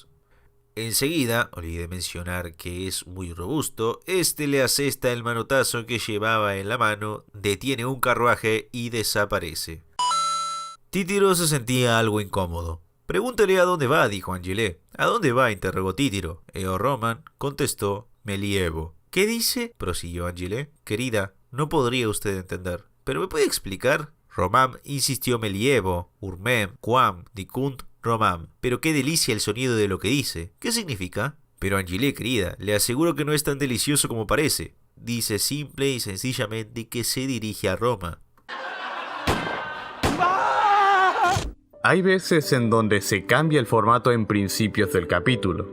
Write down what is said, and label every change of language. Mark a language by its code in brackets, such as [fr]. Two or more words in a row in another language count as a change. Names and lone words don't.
[es] Enseguida, olvidé mencionar que es muy robusto, le asesta el manotazo que llevaba en la mano, detiene un carruaje y desaparece. Títiro se sentía algo incómodo. Pregúntele a dónde va, dijo Angelé. ¿A dónde va?, interrogó Títiro. Roman contestó, [la] me lievo. [es] ¿Qué dice?, prosiguió Angelé. Querida, no podría usted entender. ¿Pero me puede explicar? [la] Romam insistió, me lievo, urmem, quam, dicunt, Romam. [es] Pero qué delicia el sonido de lo que dice. ¿Qué significa? Pero Angelé, querida, le aseguro que no es tan delicioso como parece. Dice simple y sencillamente que se dirige a Roma. Hay veces en donde se cambia el formato en principios del capítulo.